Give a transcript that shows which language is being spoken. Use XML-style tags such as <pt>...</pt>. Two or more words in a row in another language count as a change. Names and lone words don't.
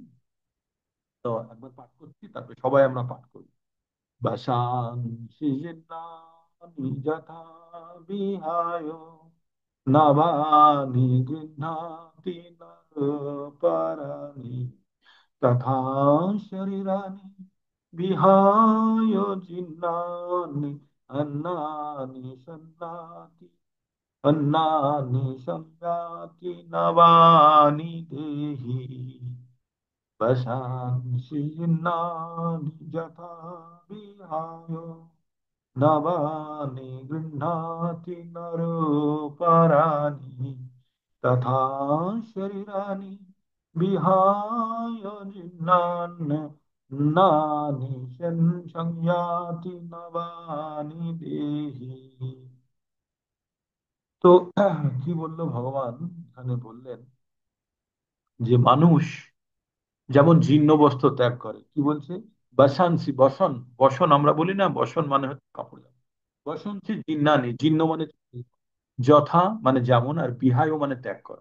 <bn>তো একবার পাঠ করছি, তারপরে সবাই আমরা পাঠ করি।</bn> <sa>ভাষাংসি জীর্ণানি যথা বিহায় নবানি গৃহ্ণাতি নরপরাণি তথা শরীরাণি বিহায় জীর্ণানি अन्नानि सन्नाति अन्नानि संयाति नवानि देहि वशांसि जीर्णानि यथा विहाय नवानि गृह्णाति नरोपराणि तथा शरीराणि विहाय जीर्णान् नानि संयाति नवानि देहि।</sa> <bn>তো কি বললো ভগবান? এখানে বললেন যে মানুষ যেমন জীর্ণ বস্ত্র ত্যাগ করে, কি বলছে? বসানসি, বসন, বসন আমরা বলি না, বসন মানে হচ্ছে কাপড়।</bn> <sa>বসনসি জীর্ণানি,</sa> <bn>জীর্ণ মানে যথা মানে যেমন, আর বিহায় মানে ত্যাগ করা।</bn>